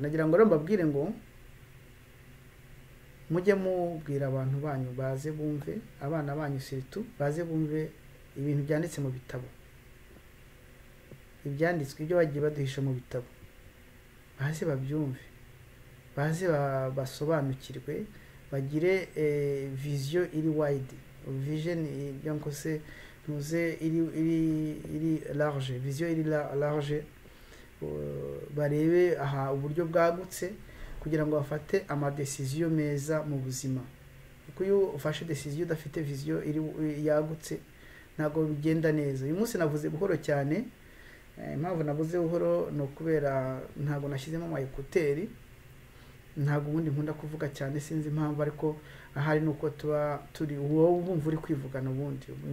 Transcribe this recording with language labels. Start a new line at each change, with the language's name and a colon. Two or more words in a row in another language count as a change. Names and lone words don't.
Kinyarwanda: Nagira ngo rero mbabwire ngo mujye mubwira abantu banyu baze bumve, abana banyu surtout baze bumve ibintu byanditse mu bitabo, ibyanditswe, ibyo bagiye baduhisha mu bitabo, baze babyumve, baze basobanukirwe, bagire vision iri wide, vision
French: donc c'est
Kinyarwanda: iri large, vision iri large, barebe aha uburyo bwagutse kugira ngo bafate ama decision meza mu buzima. Kuko iyo ufashe decision udafite vision iri yagutse ntago bigenda neza. Uyu munsi navuze buhoro cyane, impamvu navuze buhoro no kubera ntago nashyizemo ama ekuteri, ntago ubundi nkunda kuvuga cyane, sinzi impamvu, ariko ahari nuko tuba turi wowe bumva uri kwivugana ubundi.